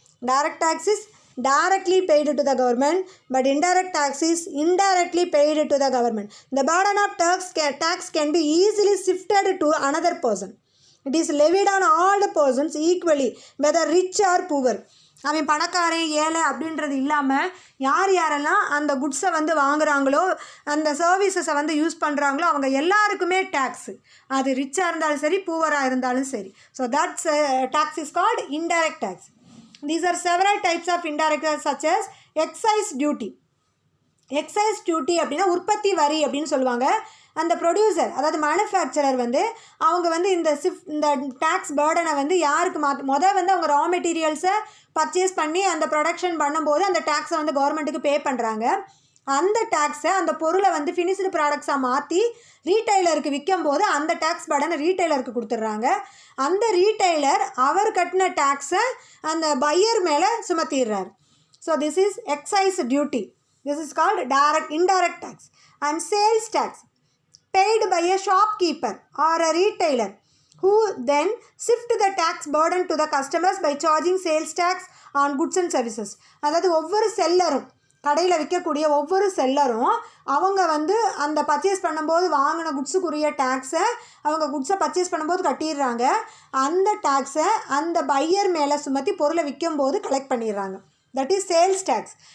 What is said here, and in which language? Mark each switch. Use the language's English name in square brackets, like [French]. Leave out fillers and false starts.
[English] Direct tax is directly paid to the government, but indirect tax is indirectly paid to the government. The burden of tax can be easily shifted to another person. It is levied on all the persons equally, whether rich or poor. [Tamil] அவன் பணக்காரன் ஏழை அப்படின்றது இல்லாமல் யார் யாரெல்லாம் அந்த குட்ஸை வந்து வாங்குகிறாங்களோ அந்த சர்வீசஸை வந்து யூஸ் பண்ணுறாங்களோ அவங்க எல்லாருக்குமே டேக்ஸு, அது ரிச்சாக இருந்தாலும் சரி பூவராக இருந்தாலும் சரி. [English] So that's tax is called indirect tax. These are several types of indirect tax such as excise duty. [Tamil] Excise duty அப்படின்னா உற்பத்தி வரி அப்படின்னு சொல்லுவாங்க. அந்த ப்ரொடியூசர் அதாவது மேனுஃபேக்சரர் வந்து அவங்க வந்து இந்த டேக்ஸ் பேர்டனை வந்து யாருக்கு வந்து அவங்க ரா மெட்டீரியல்ஸை பர்ச்சேஸ் பண்ணி அந்த ப்ரொடக்ஷன் பண்ணும்போது அந்த டேக்ஸை வந்து கவர்மெண்ட்டுக்கு பே பண்ணுறாங்க. அந்த டேக்ஸை அந்த பொருளை வந்து ஃபினிஷ்டு ப்ராடக்ட்ஸாக மாற்றி ரீட்டைலருக்கு விற்கும்போது அந்த டேக்ஸ் பேர்டனை ரீட்டைலருக்கு கொடுத்துட்றாங்க. அந்த ரீட்டைலர் அவர் கட்டின டேக்ஸை அந்த பையர் மேலே சுமத்திடுறார். [English] So this is excise duty. This is called indirect tax. And sales tax paid by a shopkeeper or a retailer who then shift the tax burden to the customers by charging sales tax on goods and services. [Tamil] அதாவது ஒவ்வொரு செல்லரும் கடையில் விற்கக்கூடிய ஒவ்வொரு செல்லரும் அவங்க வந்து அந்த purchase பண்ணும்போது வாங்கின குட்ஸுக்குரிய டேக்ஸை அவங்க குட்ஸை பர்ச்சேஸ் பண்ணும்போது கட்டிடுறாங்க. அந்த டேக்ஸை அந்த பையர் மேலே சுமத்தி பொருளை விற்கும்போது கலெக்ட் பண்ணிடுறாங்க. [English] That is sales tax.